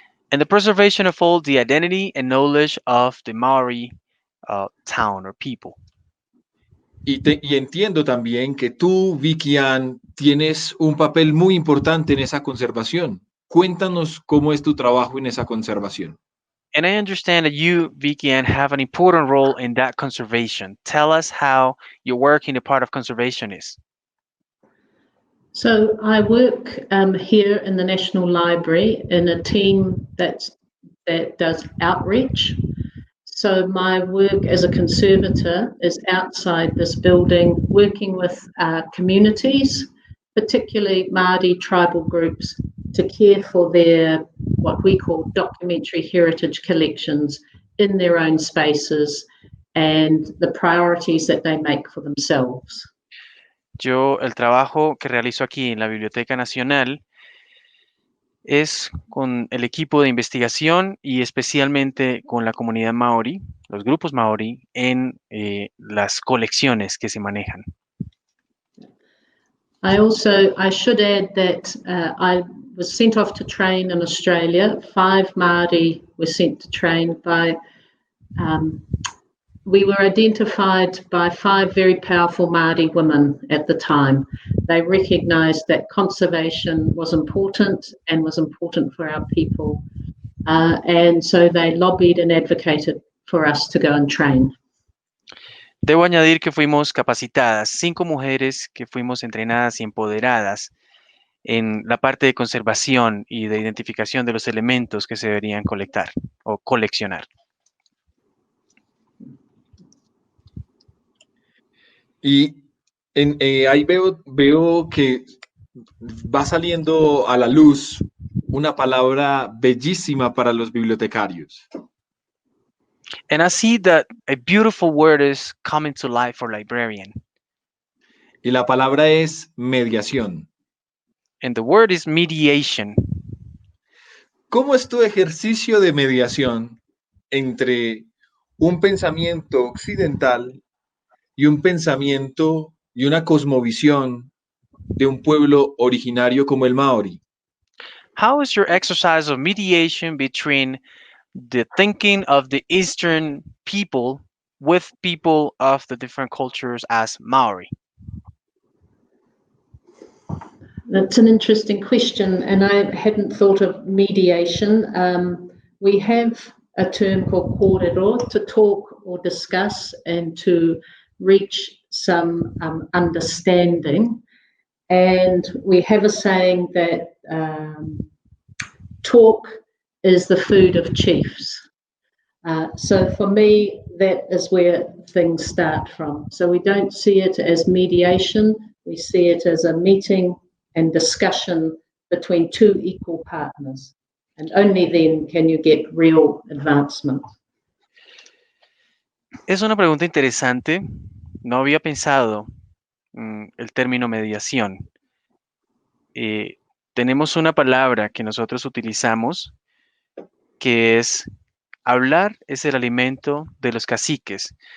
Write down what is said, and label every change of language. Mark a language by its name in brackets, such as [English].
[English] And the preservation of all the identity and knowledge of the Maori town or people. [Spanish] Y entiendo también que tú, Vicky Ann, tienes un papel muy importante en esa conservación. Cuéntanos cómo es tu trabajo en esa conservación. [English] And I understand that you, Vicky Ann, have an important role in that conservation. Tell us how your work in the part of conservation is. So I work here in the National Library in a team that does outreach. So my work as a conservator is outside this building, working with communities, particularly Māori tribal groups, to care for their, what we call documentary heritage collections in their own spaces and the priorities that they make for themselves. [Spanish] El trabajo que realizo aquí en la Biblioteca Nacional es con el equipo de investigación y especialmente con la comunidad maorí, los grupos maorí, en las colecciones que se manejan. [English] I should add that I was sent off to train in Australia. 5 Māori were sent to train by we were identified by 5 very powerful Māori women at the time. They recognised that conservation was important and was important for our people. And so they lobbied and advocated for us to go and train. [Spanish] Debo añadir que fuimos capacitadas, 5 mujeres que fuimos entrenadas y empoderadas en la parte de conservación y de identificación de los elementos que se deberían colectar o coleccionar. Y ahí veo que va saliendo a la luz una palabra bellísima para los bibliotecarios. [English] And I see that a beautiful word is coming to life for librarian. [Spanish] Y la palabra es mediación. [English] And the word is mediation. [Spanish] ¿Cómo es tu ejercicio de mediación entre un pensamiento occidental y un pensamiento y una cosmovisión de un pueblo originario como el Maori? [English] How is your exercise of mediation between the thinking of the Eastern people with people of the different cultures as Maori? That's an interesting question, and I hadn't thought of mediation. We have a term called kōrero, to talk or discuss and to reach some understanding. And we have a saying that talk is the food of chiefs. So for me, that is where things start from. So we don't see it as mediation, we see it as a meeting and discussion between two equal partners. And only then can you get real advancement. [Spanish] Es una pregunta interesante. No había pensado el término mediación. Tenemos una palabra que nosotros utilizamos que es hablar es el alimento de los caciques.